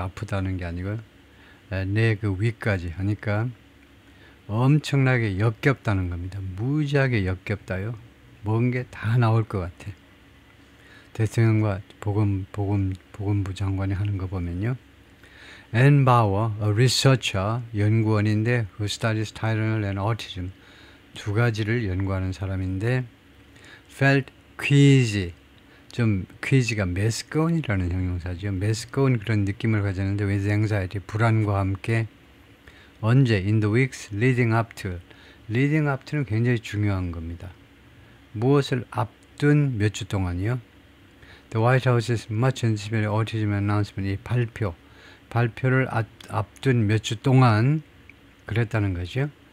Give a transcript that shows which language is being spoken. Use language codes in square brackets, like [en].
[ko] 아프다는 게 아니고, 내 그 위까지 하니까 엄청나게 역겹다는 겁니다. 무지하게 역겹다요. 뭔 게 다 나올 것 같아. 대통령과 보건부 장관이 하는 거 보면요. [en] Ann Bauer, a researcher, [ko] 연구원인데 [en] who studies Tylenol and autism, [ko] 두 가지를 연구하는 사람인데 [en] felt queasy, 좀 queasy가 [ko] 매스꺼운이라는 형용사죠. 매스꺼운 그런 느낌을 가졌는데 [en] with anxiety, [ko] 불안과 함께 언제? [en] in the weeks leading up to는 [ko] 굉장히 중요한 겁니다. 무엇을 앞둔 몇 주 동안이요? [en] The White House's much anticipated autism announcement, [ko] 이 발표를 앞둔 몇 주 동안 그랬다는 거죠.